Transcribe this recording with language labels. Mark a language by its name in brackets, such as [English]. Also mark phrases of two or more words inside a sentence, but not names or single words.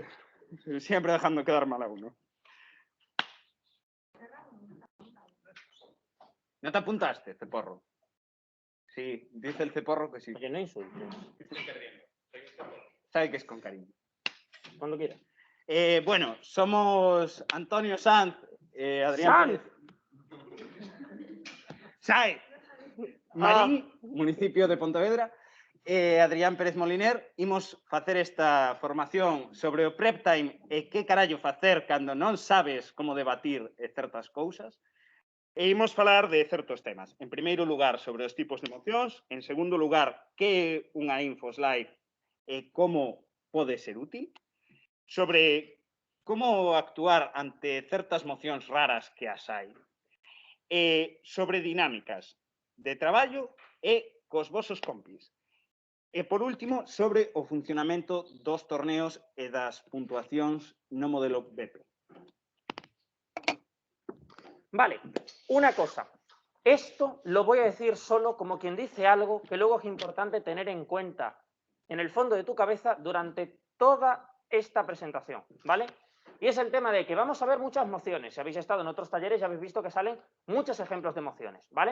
[Spanish] Siempre dejando quedar mal a uno. ¿No te apuntaste, Ceporro? Sí, dice el Ceporro que sí. Oye, no insultes. Sabe que es con cariño. Cuando quieras. Bueno, somos Antonio Sanz, Adrián ¡Sanz! Pérez. Saez, Marín, municipio de Pontevedra, Adrián Pérez Moliner. [Galician] Imos facer esta formación sobre o [English] prep time [Galician] e que carallo facer cando non sabes como debatir certas cousas. E imos falar de certos temas. En primeiro lugar, sobre os tipos de emocións. En segundo lugar, que é unha infoslide e como pode ser útil. Sobre como actuar ante certas mocións raras que as hai. Sobre dinámicas de traballo e cos vosos compis. E, por último, sobre o funcionamento dos torneos e das puntuacións no modelo BP. [Spanish] Vale, una cosa. Esto lo voy a decir solo como quien dice algo que luego es importante tener en cuenta en el fondo de tu cabeza durante toda esta presentación, ¿vale? Y es el tema de que vamos a ver muchas mociones. Si habéis estado en otros talleres ya habéis visto que salen muchos ejemplos de mociones, ¿vale?